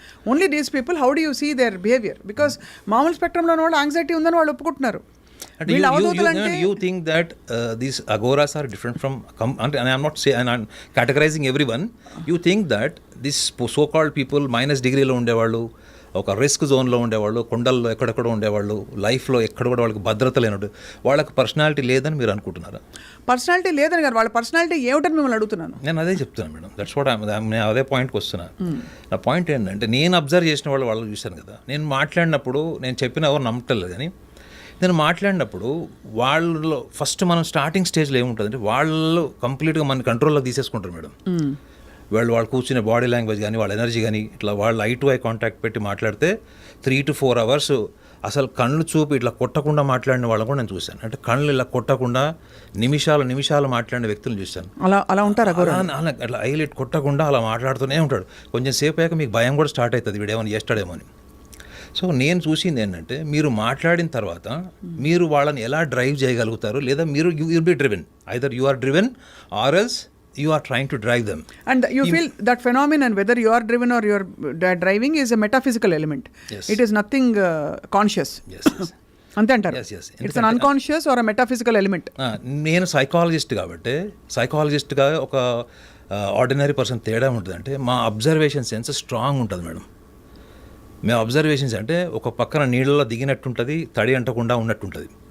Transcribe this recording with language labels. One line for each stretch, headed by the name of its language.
English: Only these people, how do you see their behaviour? Because
Telugu: మామూలు స్పెక్ట్రంలో వాళ్ళు anxiety ఉందని వాళ్ళు ఒప్పుకుంటున్నారు.
English: You think that these agoras are different from, and I am not saying, and I am categorizing everyone. You think that this so-called people minus degree
Telugu: లో ఉండేవాళ్ళు, ఒక risk జోన్లో ఉండేవాళ్ళు, కొండల్లో ఎక్కడెక్కడో ఉండేవాళ్ళు, లైఫ్లో ఎక్కడ కూడా వాళ్ళకి భద్రత లేనట్టు, వాళ్ళకి పర్సనాలిటీ లేదని మీరు అనుకుంటున్నారా? పర్సనాలిటీ లేదని కాదు, వాళ్ళ పర్సనాలిటీ ఏమిటని మిమ్మల్ని అడుగుతున్నాను. నేను అదే చెప్తున్నాను మేడం,
English: that's what
Telugu: నేను అదే పాయింట్కి వస్తున్నాను. నా పాయింట్ ఏంటంటే నేను అబ్జర్వ్ చేసిన వాళ్ళు చూశాను కదా, నేను మాట్లాడినప్పుడు నేను చెప్పిన ఎవరు నమ్మట్లేదు, కానీ నేను మాట్లాడినప్పుడు వాళ్ళు ఫస్ట్ మనం స్టార్టింగ్ స్టేజ్లో ఏముంటుందంటే వాళ్ళు కంప్లీట్గా మన కంట్రోల్లో తీసేసుకుంటారు మేడం. వాళ్ళు కూర్చునే బాడీ లాంగ్వేజ్ కానీ వాళ్ళ ఎనర్జీ కానీ ఇట్లా వాళ్ళు ఐ టు ఐ కాంటాక్ట్ పెట్టి మాట్లాడితే
English: 3 to 4 hours
Telugu: అసలు కళ్ళు చూపి ఇట్లా కొట్టకుండా మాట్లాడిన వాళ్ళని కూడా నేను చూశాను. అంటే కళ్ళు ఇలా కొట్టకుండా నిమిషాలు మాట్లాడిన వ్యక్తులను చూశాను. అలా ఉంటారు, అట్లా ఐలెట్ కొట్టకుండా అలా మాట్లాడుతూనే ఉంటాడు. కొంచెం సేపు అయ్యాక మీకు భయం కూడా స్టార్ట్ అవుతుంది, వీడేమని చేస్తాడేమో అని. సో నేను చూసింది ఏంటంటే మీరు మాట్లాడిన తర్వాత మీరు వాళ్ళని ఎలా డ్రైవ్ చేయగలుగుతారు, లేదా మీరు
English: You be driven, either you are driven or else you are trying to drive them, and you feel that phenomenon, whether you are driven or you are driving, is a metaphysical element. Yes. It is nothing conscious. Yes.
Telugu: ante antaru.
English: Yes. It's an unconscious or a metaphysical element.
Telugu: నేను psychologist కాబట్టి సైకాలజిస్ట్గా ఒక ordinary person తేడా ఉంటుందంటే మా observation sense strong ఉంటుంది madam. మేము observations అంటే ఒక పక్కన నీళ్ళలో దిగినట్టుంటుంది, తడి అంటకుండా ఉన్నట్టుంటుంది.